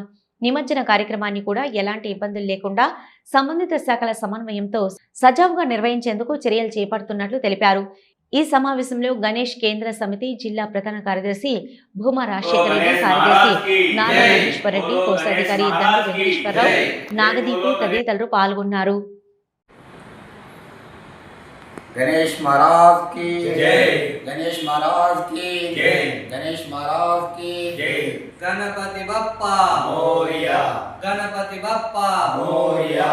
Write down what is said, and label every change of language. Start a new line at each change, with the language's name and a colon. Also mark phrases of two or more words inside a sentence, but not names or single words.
Telugu: నిమజ్జన కార్యక్రమాన్ని కూడా ఎలాంటి ఇబ్బందులు లేకుండా సంబంధిత శాఖల సమన్వయంతో సజావుగా నిర్వహించేందుకు చర్యలు చేపడుతున్నట్లు తెలిపారు. ఈ సమావేశంలో గణేష్ కేంద్ర సమితి జిల్లా ప్రధాన కార్యదర్శి భూమా రాజశేఖర రెడ్డి, కార్యదర్శి నారా నాగేశ్వర రెడ్డి, కోశాధికారి దండు వెంకటేశ్వరరావు, నాగదీపు తదితరులు పాల్గొన్నారు.
Hindi: गणेश महाराज की जय, गणेश महाराज की जय, गणेश महाराज की जय। गणपति बप्पा मोरया, गणपति बप्पा मोरया।